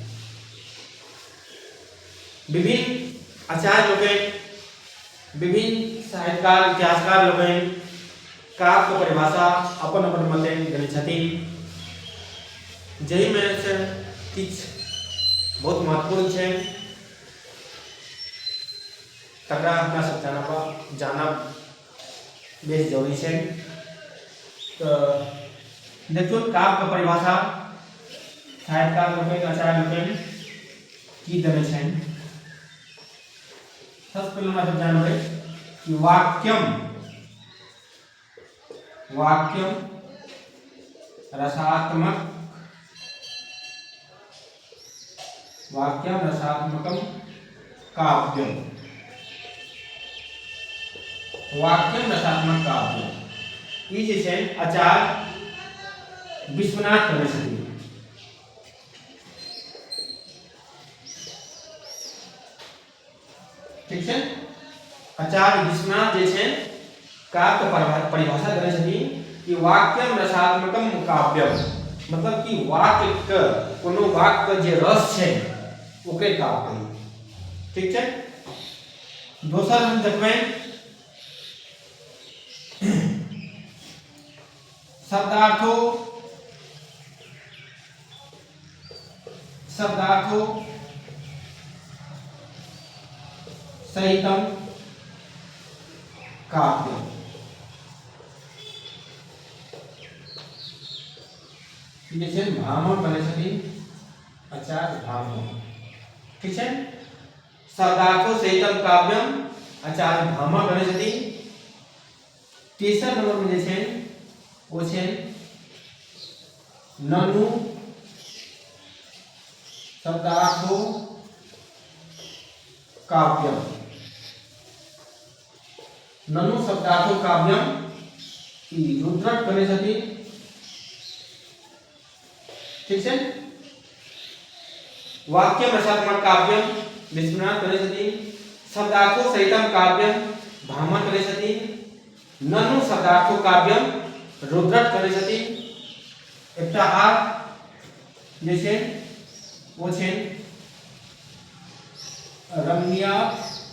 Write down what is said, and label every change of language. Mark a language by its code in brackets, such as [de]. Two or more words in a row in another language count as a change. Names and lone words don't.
[mai] विभिन्न आचार्य लोकनि, विभिन्न साहित्यकार, इतिहासकार लोकनि काव्यके परिभाषा अपन अपन मते देने छथिन, जाहिमे से किछु बहुत महत्वपूर्ण छै, तकरा हमरा सब जानब बेस जरूरी छै। तऽ देखियौ काव्यके परिभाषा साहित्यकार लोकनि, आचार्य लोकनि की देने छनि। सबसँ पहिले हमरा सब जानबै कि [sa] वाक्यम रसात्मकम काव्यम। वाक्यम रसात्मक काव्यम [mai] ई जे छै आचार्य विश्वनाथ कहने छथिन। ठीक छै, आचार्य विश्वनाथ जे छै काव्यके परिभाषा देने छथिन कि [sa] वाक्यम रसात्मकम काव्यम, [mai] मतलब कि वाक्यके, कोनो वाक्यके जे रस छै ओकरे काव्य कही। ठीक छै। दोसर हम देखबै [sa] शब्दार्थो सहितम काव्यम। [mai] ये छै भामह बने छथिन आचार्य भामह। ठीक छै, [sa] शब्दार्थो सहितम काव्यम [mai] आचार्य भामह बने छथिन। तेसर नंबरमे जे छै ओ छै [sa] ननु शब्दार्थो काव्यम। ननु शब्दार्थो काव्यम [mai] ई रुद्रक बने छथिन। ठीक छै, [sa] वाक्यम रसात्मक काव्यम [mai] विश्वनाथ बने छथिन, [sa] शब्दार्थो सहितम काव्यम [mai] भामह बने छथिन, [sa] ननु शब्दार्थो काव्यम [mai] रुद्रक बने छथिन। एकटा आर जे छै ओ छै रमणीयार्थ